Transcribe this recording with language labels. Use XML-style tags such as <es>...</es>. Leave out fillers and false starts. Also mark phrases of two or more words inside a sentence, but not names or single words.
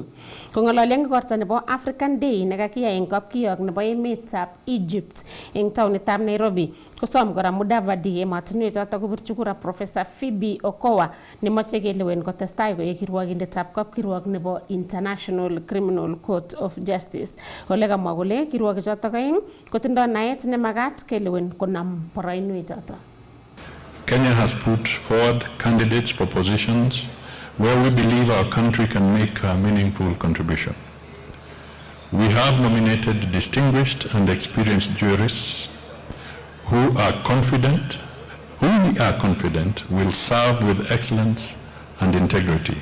<kln>Kong'ololi eng igorta nebo African Day nekakiyai eng kapkirwok nebo emetab Egypt eng taonitab Nairobi, kosom kora Mudavadi emotinwechoto kobirchi kura Professor Phoebe Okowa nemoche kelewen kotestai koek kirwokindetab kapkirwok nebo International Criminal Court of Justice. Ole kamwa kole kirwokichoto aeng kotindoi naet nemagat kelewen konam boroinwechoto.</kln> <en>Kenya has put forward candidates for positions where we believe our country can make a meaningful contribution. We have nominated distinguished and experienced jurists who we are confident will serve with excellence and integrity.</en>